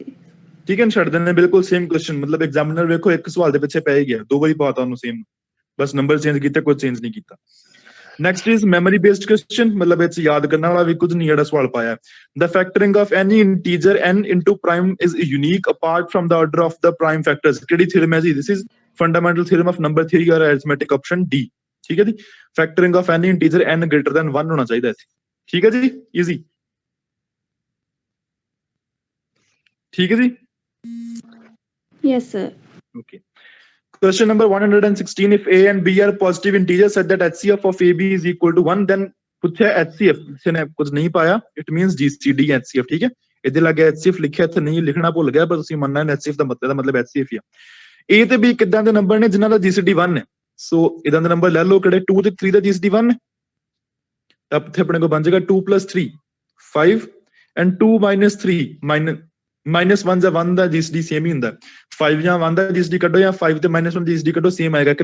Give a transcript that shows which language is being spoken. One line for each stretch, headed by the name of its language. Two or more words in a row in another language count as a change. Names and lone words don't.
Punjabi: ਠੀਕ ਹੈ ਨਾ, ਛੱਡ ਦਿੰਦੇ ਬਿਲकुल
English: same question,
Punjabi: मतलब एग्जामिनर ਵੇਖੋ ਇੱਕ ਸਵਾਲ ਦੇ ਪਿੱਛੇ ਪੈ ਹੀ ਗਿਆ, 2 ਵਾਰੀ ਪਾਤਾ ਉਹਨੂੰ same, ਬਸ
English: number change
Punjabi: ਕੀਤਾ, ਕੋਈ ਚੇਂਜ ਨਹੀਂ ਕੀਤਾ।
English: Next is memory based question,
Punjabi: मतलब ਇਹ ਯਾਦ ਕਰਨ ਵਾਲਾ ਵੀ ਕੁਝ ਨਹੀਂ, ਜਿਹੜਾ ਸਵਾਲ ਪਾਇਆ
English: the factoring of any integer n into prime is unique apart from the order of the prime factors,
Punjabi: ਕਿਹੜੀ ਥਿਊਰਮ ਹੈ ਜੀ,
English: this is fundamental theorem of number theory or arithmetic, option D,
Punjabi: ਠੀਕ ਹੈ ਜੀ।
English: factoring of any integer n greater than 1
Punjabi: ਹੋਣਾ ਚਾਹੀਦਾ ਇੱਥੇ, ਠੀਕ ਹੈ ਜੀ, easy, ਠੀਕ ਹੈ ਜੀ।
English: yes sir. Okay. Question number 116, if a and b are positive integers such that HCF of AB is equal to 1, then
Punjabi: ਪੁੱਛਿਆ HCF, ਕਿਸੇ ਨੇ ਕੁਝ ਨਹੀਂ ਪਾਇਆ,
English: it means GCD HCF,
Punjabi: ਠੀਕ ਹੈ। ਇਹਦੇ ਲਾਗੇ HCF ਲਿਖਿਆ ਇੱਥੇ ਨਹੀਂ ਲਿਖਣਾ ਭੁੱਲ ਗਿਆ, ਪਰ ਤੁਸੀਂ ਮੰਨਣਾ HCF ਦਾ ਮਤਲਬ HCF ਹੀ ਆ। A ਤੇ B ਕਿੱਦਾਂ ਦੇ ਨੰਬਰ ਨੇ ਜਿਨ੍ਹਾਂ ਦਾ GCD 1 ਹੈ, ਸੋ ਇਦਾਂ ਦੇ ਨੰਬਰ ਲੈ ਲਓ ਕਿਹੜੇ 2 ਤੇ 3 ਦਾ GCD 1 ਹੈ, ਤਾਂ ਇੱਥੇ ਆਪਣੇ ਕੋਲ ਬਣ ਜਾਏਗਾ 2 + 3 5 and 2 - 3 -1 ਜਾਂ 1 ਦਾ GCD ਸੇਮ ਹੀ ਹੁੰਦਾ, 5 ਜਾਂ 1 ਦਾ GCD ਕੱਢੋ ਜਾਂ 5 ਤੇ -1 ਦਾ GCD ਕੱਢੋ, ਸੇਮ ਆਏਗਾ।